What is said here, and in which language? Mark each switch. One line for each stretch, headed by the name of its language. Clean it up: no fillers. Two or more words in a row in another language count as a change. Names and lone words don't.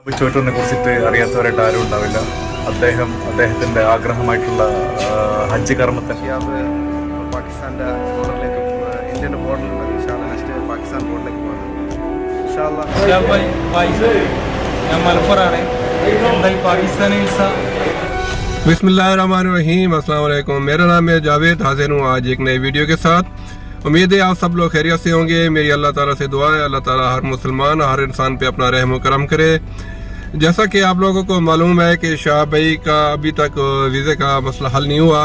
Malayalam: ചോറ്റൂരിനെ കുറിച്ചിട്ട് അറിയാത്തവരായിട്ട് ആരും ഉണ്ടാവില്ല. അദ്ദേഹത്തിൻ്റെ ആഗ്രഹമായിട്ടുള്ള ഹജ്ജ് കർമ്മത്തിന് പാകിസ്ഥാൻ്റെ ബോർഡറിലേക്ക് ഇന്ത്യൻ്റെ ബോർഡറിലുള്ളത് നെക്സ്റ്റ് പാകിസ്ഥാൻ ബോർഡറിലേക്ക് ഞാൻ മലപ്പുറമാണ്. എന്തായി പാകിസ്ഥാനി വിസ.
Hindi: बिस्मिल्लाहिर्रहमानिर्रहीम,
Arabic: السلام عليكم.
Hindi: मेरा नाम है जावेद, हाजिर हूँ आज एक नई वीडियो के साथ। उम्मीद है आप सब लोग खैरियत से होंगे। मेरी
Arabic: الله تعالى
Hindi: से दुआ है,
Arabic: الله تعالى
Hindi: हर मुसलमान हर इंसान पे अपना रहम व करम करे। जैसा कि आप लोगों को मालूम है कि शाह भाई का अभी तक वीज़े का मसला हल नहीं हुआ।